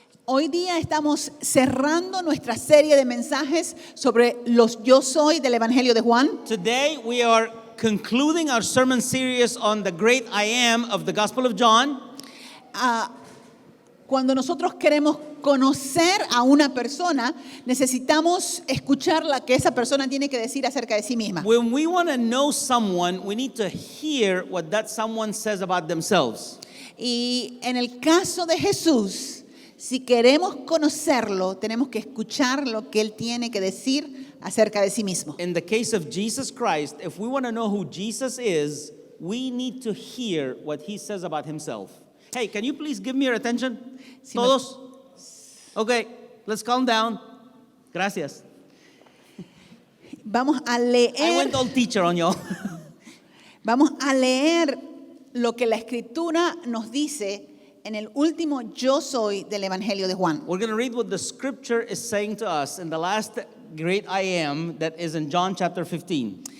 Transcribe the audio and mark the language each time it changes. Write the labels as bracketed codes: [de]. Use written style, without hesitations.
[es] Hoy día estamos cerrando nuestra serie de mensajes sobre los yo soy del Evangelio de Juan. [en] Today we are concluding our sermon series on the great I am of the Gospel of John. [es] Cuando nosotros queremos conocer a una persona, necesitamos escuchar lo que esa persona tiene que decir acerca de sí misma. [en] When we want to know someone, we need to hear what that someone says about themselves. [es] Y en el caso de Jesús, si queremos conocerlo, tenemos que escuchar lo que él tiene que decir acerca de sí mismo. [en] In the case of Jesus Christ, if we want to know who Jesus is, we need to hear what he says about himself. Hey, can you please give me your attention? [es] Sí, [en] Todos? Okay, let's calm down. Gracias. [es] Vamos a [en] I [es] leer, [en] went all teacher on y'all. [es] vamos a leer lo que la Escritura nos dice en el último yo soy del Evangelio de Juan. [en] We're going to read what the scripture is saying to us in the last great I am that is in John chapter 15.